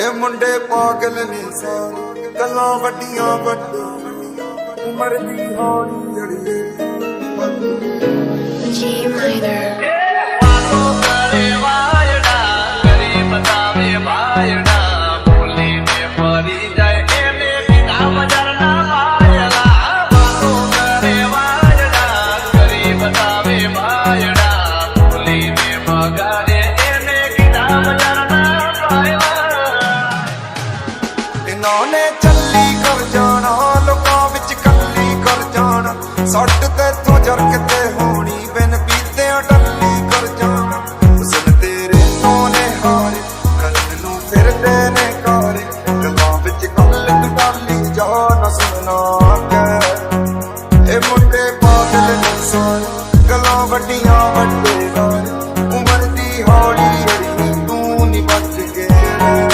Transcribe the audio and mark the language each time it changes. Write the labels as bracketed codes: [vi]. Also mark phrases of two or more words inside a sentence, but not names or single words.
[pa] ਇਹ ਮੁੰਡੇ ਪਾਗਲ ਨੇ ਸਾਰੇ ਗੱਲਾਂ ਵੱਡੀਆਂ ਵੱਡੇ ਉਮਰ ਦੀ ਹੌਲੀ ਅੜੀਏ ਤੂੰ ਨਹੀਂ ਬਚ ਕੇ ਰਹਿ। [en] G minor. [gu] વાતો કરે વાયડા કરી બતાવે ભાયડા બોલીને ફરી જાય એને બીના મજારના વાયડા વાતો કરે વાયડા કરી બતાવે ભાયડા બોલીને મગાડે એને બીના મજારના વાયડા [pa] ਇਹਨਾਂ ਨੇ ਚੱਲੀ ਕਰ ਜਾਣਾ ਲੋਕਾਂ ਵਿੱਚ ਕੱਲੀ ਕਰ ਜਾਣਾ ਸੱਟ ਤੇਥੋਂ ਜਰਕ ਤੇ ਹੋਣੀ ਬਿਨ ਪੀਤਿਆਂ ਟੱਲੀ ਕਰ ਜਾਣਾ ਹੁਸਨ ਤੇਰੇ ਸੋਨੇ ਹਾਰੇ ਕਰਨ ਨੂੰ ਫਿਰਦੇ ਨੇ ਕਾਰੇ ਗੱਲਾਂ ਵਿੱਚ ਕੱਲ ਟਾਲੀ ਜਾ ਨਾ ਸੁਣਾ ਕੇ ਇਹ ਮੁੰਡੇ ਪਾਗਲ ਨੇ ਸਾਰੇ ਗੱਲਾਂ ਵੱਡੀਆਂ ਵੱਡੇ ਸਾਰੇ ਉਮਰ ਦੀ ਹੌਲੀ ਅੜੀ ਤੂੰ ਨਹੀਂ ਬਚ ਕੇ ਰਹਿ।